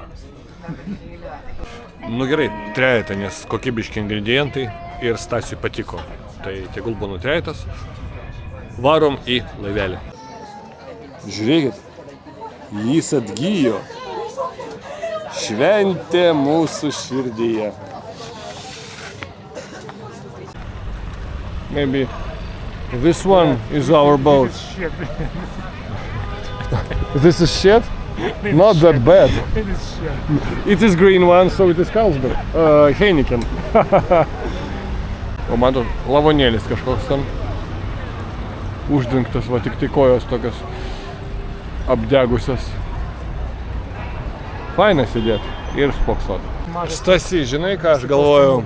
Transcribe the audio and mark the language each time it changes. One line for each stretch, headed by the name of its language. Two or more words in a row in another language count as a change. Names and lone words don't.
Lithuanian: Nu gerai, 3, nes kokybiški ingredientai ir Stasiui patiko. Tai tegul būna 3. Varom į laivelį. Žiūrėkit, jis atgyjo. Šventė mūsų širdyje.
English: Maybe this one is our boat. Shit. This is shit? Not that bad. It is shit. It is green one, so it is Carlsberg. Heineken.
Lithuanian: O matot, lavonėlis kažkoks ten uždengtas, va tik tai kojos tokios apdegusios. Faina sėdėti ir spoksot. Stasy, žinai ką aš galvojau?